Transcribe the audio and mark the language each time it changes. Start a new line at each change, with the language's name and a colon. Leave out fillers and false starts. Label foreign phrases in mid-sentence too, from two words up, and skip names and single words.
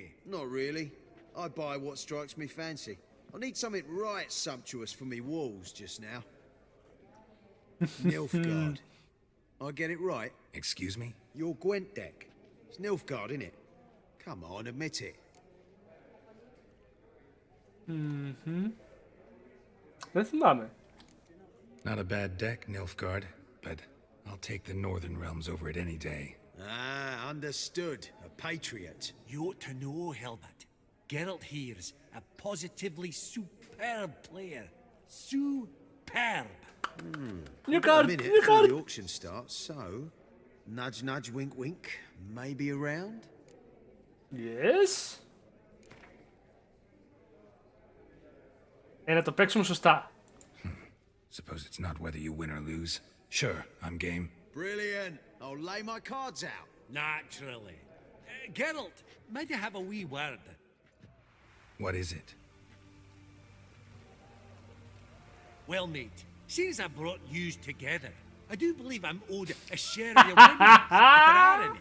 English: Not really. I buy what strikes me fancy. I need something right sumptuous for me walls just now. Nilfgaard. I get it right? Excuse me? Your Gwent deck. It's Nilfgaard, innit? Come on, admit it.
Greek: Δεν θυμάμαι.
English: Not a bad deck, Nilfgaard, but I'll take the northern realms over it any day. Ah, understood. A patriot. You ought to know, Helmut. Geralt here's a positively superb player. Superb. New A card. minute New before card. the auction starts, so... Nudge, nudge, wink, wink. Maybe around? Yes.
Greek: Να το παίξουμε σωστά.
English: Suppose it's not whether you win or lose. Sure, I'm game. Brilliant. I'll lay my cards out. Naturally. Geralt, might I have a wee word? What is it? Well, mate, seeing as I brought yous together, I do believe I'm owed a share of your winnings, if there are any.